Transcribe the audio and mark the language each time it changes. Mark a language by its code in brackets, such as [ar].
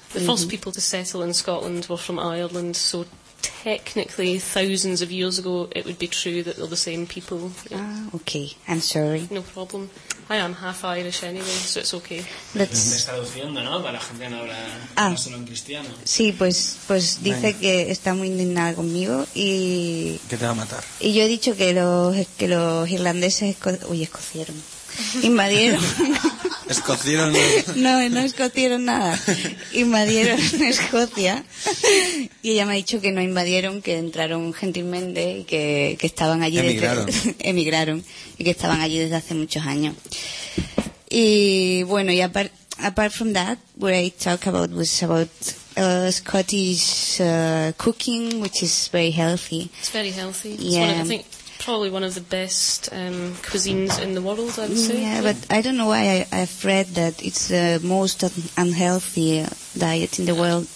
[en] The first people to settle in Scotland were from Ireland. So technically, thousands of years ago, it would be true that they're the same people. Ah, okay. I'm sorry. No problem. I am half Irish anyway, so it's okay. Let's... [es] Está traduciendo, ¿no? Para gente no habla solo en cristiano. Sí, pues dice que está muy indignada conmigo y... Que te va a matar. Y yo he dicho que los irlandeses... escocieron. Invadieron. ¿Escocieron? No escocieron nada. Invadieron Escocia. Y ella me ha dicho que no invadieron, que entraron gentilmente y que estaban allí. Emigraron. Y que estaban allí desde hace muchos años. Y bueno, y [en] apart from that, what I talked about was about Scottish cooking, which is very healthy. It's very healthy. Yeah. Probably one of the best cuisines in the world, I'd say. Yeah, but I don't know why I've read that it's the most unhealthy diet in the world.